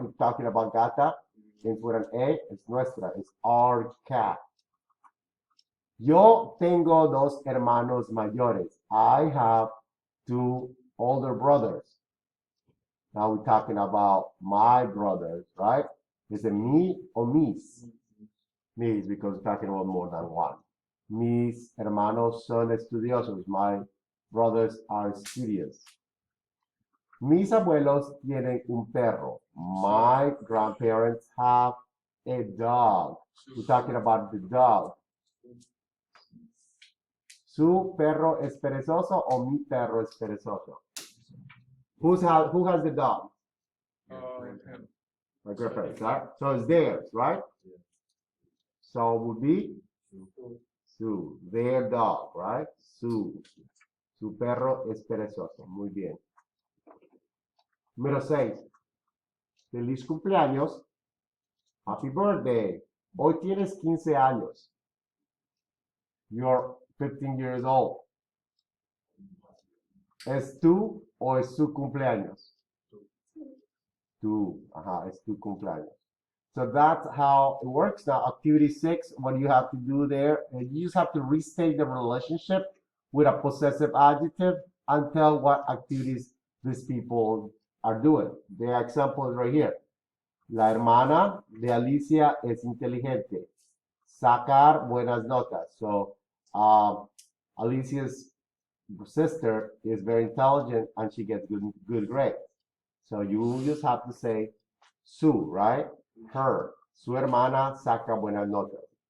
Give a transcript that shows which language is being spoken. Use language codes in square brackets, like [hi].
[en] We're talking about gata. It's with an A, it's nuestra. It's our cat. [es] Yo tengo 2 hermanos mayores. [en] I have 2 older brothers. Now we're talking about my brothers, right? Is it me or mis? Mis, because we're talking about more than one. [es] Mis hermanos son estudiosos. [en] My brothers are studious. [es] Mis abuelos tienen un perro. [en] My grandparents have a dog. We're talking about the dog. [es] ¿Su perro es perezoso o mi perro es perezoso? [en] Who has the dog? Him. My grandparents, right? So it's theirs, right? So it would be su, their dog, right? [es] Su perro es perezoso. Muy bien. Número 6. Feliz cumpleaños. [en] Happy birthday. [es] Hoy tienes 15 años. [en] You're 15 years old. [es] ¿Es tú o es su cumpleaños? Tú. Ajá, es tu cumpleaños. [en] So that's how it works. Now, activity 6, what you have to do there, you just have to restate the relationship with a possessive adjective and tell what activities these people are doing. The example is right here. [es] La hermana de Alicia es inteligente. Sacar buenas notas. [en] So, Alicia's sister is very intelligent and she gets good grades. So you just have to say su, right? Her. [es] Su hermana saca buenas notas.